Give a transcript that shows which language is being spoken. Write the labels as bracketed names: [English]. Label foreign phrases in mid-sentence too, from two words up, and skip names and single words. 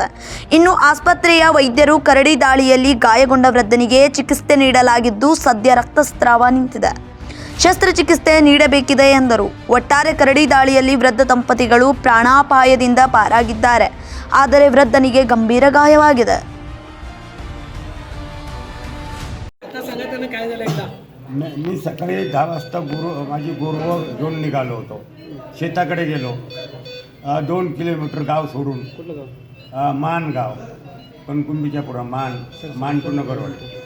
[Kannada] ಇನ್ನು ಆಸ್ಪತ್ರೆಯ ವೈದ್ಯರು ಕರಡಿ ದಾಳಿಯಲ್ಲಿ ಗಾಯಗೊಂಡ ವೃದ್ಧನಿಗೆ ಚಿಕಿತ್ಸೆ ನೀಡಲಾಗಿದ್ದು ಸದ್ಯ ರಕ್ತಸ್ರಾವ ನಿಂತಿದೆ, ಶಸ್ತ್ರಚಿಕಿತ್ಸೆ ನೀಡಬೇಕಿದೆ ಎಂದರು. ಒಟ್ಟಾರೆ ಕರಡಿ ದಾಳಿಯಲ್ಲಿ ವೃದ್ಧ ದಂಪತಿಗಳು ಪ್ರಾಣಾಪಾಯದಿಂದ ಪಾರಾಗಿದ್ದಾರೆ. ಆದರೆ ವೃದ್ಧನಿಗೆ ಗಂಭೀರ ಗಾಯವಾಗಿದೆ. [Marathi] मी सकाळी 10 वाजता माझी गुरुवर घेऊन निघालो होतो. शेताकडे गेलो. 2 किलोमीटर गाव सोडून मानगाव कणकुंबीच्या पुढं मान टू नगरवाडी.